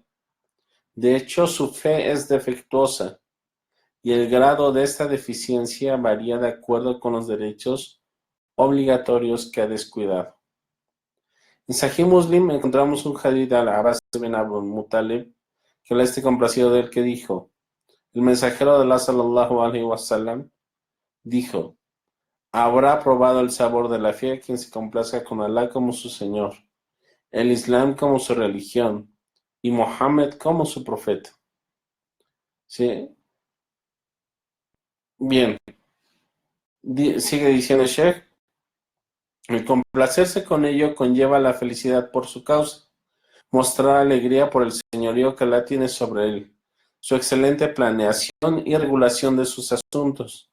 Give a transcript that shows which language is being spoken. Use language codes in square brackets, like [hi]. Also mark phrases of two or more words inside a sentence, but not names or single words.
[es] De hecho, su fe es defectuosa y el grado de esta deficiencia varía de acuerdo con los derechos obligatorios que ha descuidado. En Sahih Muslim encontramos un hadith al Abbas bin Abu Muttalib, que la esté complacido de él, que dijo, el mensajero de Allah [ar] صلى الله عليه وسلم [es] dijo, habrá probado el sabor de la fe quien se complazca con Allah como su Señor, el Islam como su religión y Mohammed como su profeta. ¿Sí? Bien, sigue diciendo Sheikh, el complacerse con ello conlleva la felicidad por su causa, mostrar alegría por el señorío que Allah tiene sobre él, su excelente planeación y regulación de sus asuntos.